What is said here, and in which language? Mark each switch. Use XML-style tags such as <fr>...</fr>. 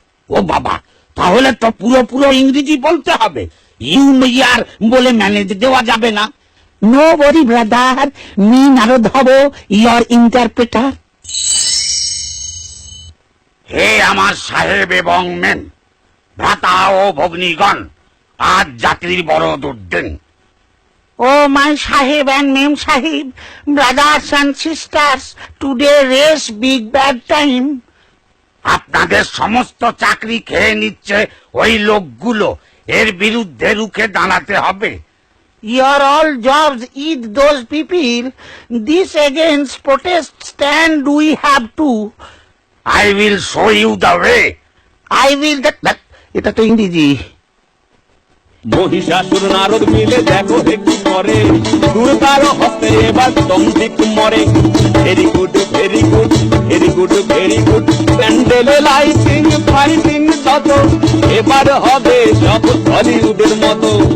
<bn>ও বাবা, তাহলে তো পুরো ইংরেজি বলতে হবে, ইউ ইয়ার বলে ম্যানেজ দেওয়া যাবে না।</bn> <en>No worry brother, me Narad হব your interpreter.</en> <bn>হে আমার সাহেব এবং মেন, ভ্রাতা ও ভগ্নীগণ, আজ চাকরির বড় দুর্দিন।</bn> <en>Oh, my Sahib and Mem Sahib, brothers and sisters, today race big bad time.</en> <bn>আপনাদের সমস্ত চাকরি খেয়ে নিচ্ছে ওই লোকগুলো, এর বিরুদ্ধে রুখে দাঁড়াতে হবে।</bn> <en>Your all jobs eat those people. This against protest stand we have to. I will show you the way. I will that</en> <bn>এটা তো ইংরেজি। মহিষাসুর নারদ মিলে দেখো কি করে, দুর্গার হস্তে এবার দন্দিক মরে।</bn> <en>very good very good</en> <bn>very good very good, প্যান্ডেলে লাইটিং ফাইটিং যত, এবার হবে সব হলিউডের মতো।</bn>